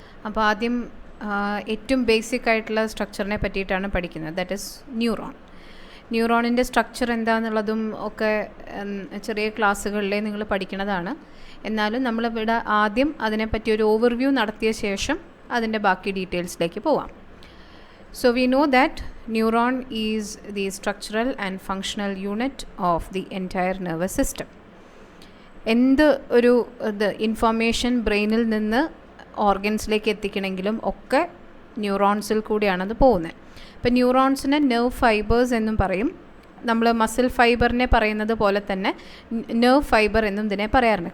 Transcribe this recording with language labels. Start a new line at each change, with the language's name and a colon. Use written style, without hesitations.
Malayalam: അപ്പോൾ ആദ്യം ഏറ്റവും ബേസിക് ആയിട്ടുള്ള സ്ട്രക്ചറിനെ പറ്റിയിട്ടാണ് പഠിക്കുന്നത്.
English: That is neuron.
Malayalam: ന്യൂറോണിൻ്റെ സ്ട്രക്ചർ എന്താണെന്നുള്ളതും ഒക്കെ ചെറിയ ക്ലാസ്സുകളിലേ നിങ്ങൾ പഠിക്കുന്നതാണ്. എന്നാലും നമ്മളിവിടെ ആദ്യം അതിനെപ്പറ്റി ഒരു ഓവർവ്യൂ നടത്തിയ ശേഷം അതിൻ്റെ ബാക്കി ഡീറ്റെയിൽസിലേക്ക് പോവാം.
English: So we know that neuron is the structural and functional unit of the entire nervous system.
Malayalam: എന്ത് ഒരു ഇൻഫർമേഷൻ ബ്രെയിനിൽ നിന്ന് ഓർഗൻസിലേക്ക് എത്തിക്കണമെങ്കിലും ഒക്കെ ന്യൂറോൺസിൽ കൂടിയാണത് പോകുന്നത്. ഇപ്പോൾ ന്യൂറോൺസിനെ നെർവ് ഫൈബേഴ്സ് എന്നും പറയും. നമ്മൾ മസിൽ ഫൈബറിനെ പറയുന്നത് പോലെ തന്നെ നെർവ് ഫൈബർ എന്നും ഇതിനെ പറയാറുണ്ട്.